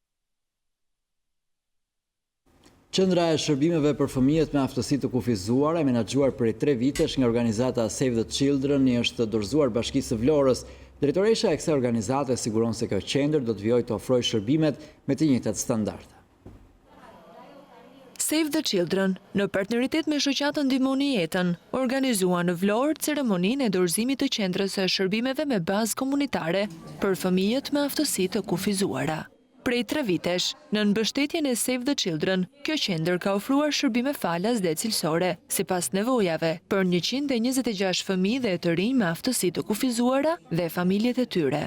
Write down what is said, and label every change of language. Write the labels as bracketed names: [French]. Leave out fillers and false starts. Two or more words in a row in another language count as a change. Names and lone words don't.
[Albanian] Qendra e shërbimeve për fëmijët me aftësi të kufizuara e menaxhuar prej 3 vitesh nga organizata Save the Children i është dorëzuar Bashkisë së Vlorës Drejtoresha e kësaj organizate siguron se kjo qendër do të vijojë të ofrojë shërbimet me të njëjtat standarde. Save the Children, në partneritet me shoqatën Ndihmoni Jetën, organizua në Vlorë ceremoninë e dorëzimit të qendrës së shërbimeve me bazë komunitare për fëmijët me aftësi të kufizuara. Prej 3 vitesh, në mbështetjen e Save the Children, kjo qendër ka ofruar shërbime falas dhe cilësore, sipas nevojave, për 126 fëmijë dhe të rinj me aftësi të kufizuara dhe familjet e tyre.